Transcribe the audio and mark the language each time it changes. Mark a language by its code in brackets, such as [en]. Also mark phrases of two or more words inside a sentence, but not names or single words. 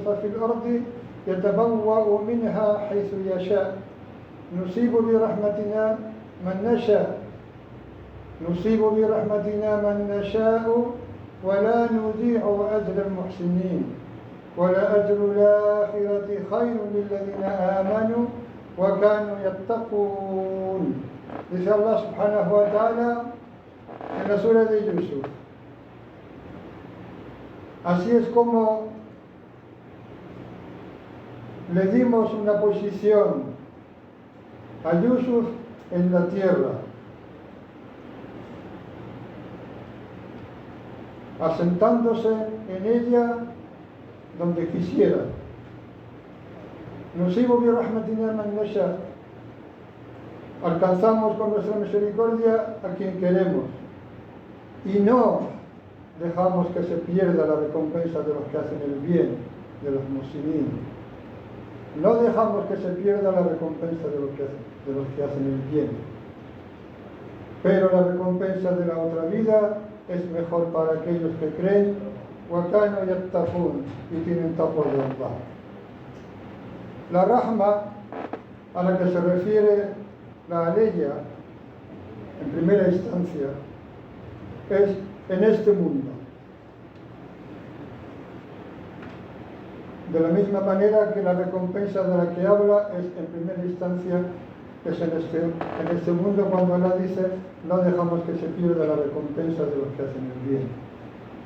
[ar] في الأرض يتبوأ منها حيث يشاء نصيب برحمتنا من نشاء، نصيب برحمتنا من نشاء ولا نضيع أجر المحسنين ولأجر الآخرة خير للذين آمنوا وكانوا يتقون. [es] Dice Allah [ar] سبحانه وتعالى [es] en la sura de Yusuf: así es como le dimos una posición a Yusuf en la tierra, asentándose en ella donde quisiera. [ar] نصيب برحمتنا من نشاء, [es] alcanzamos con nuestra misericordia a quien queremos y no dejamos que se pierda la recompensa de los que hacen el bien, de los muslimin. No dejamos que se pierda la recompensa de los que hacen el bien, pero la recompensa de la otra vida es mejor para aquellos que creen [ar] وَكَانُوا يَتَّقُونَ [es] y tienen taqwa de Allah. La rahma a la que se refiere la aleya en primera instancia es en este mundo. De la misma manera que la recompensa de la que habla es en primera instancia es en este mundo, cuando Allah dice no dejamos que se pierda la recompensa de los que hacen el bien.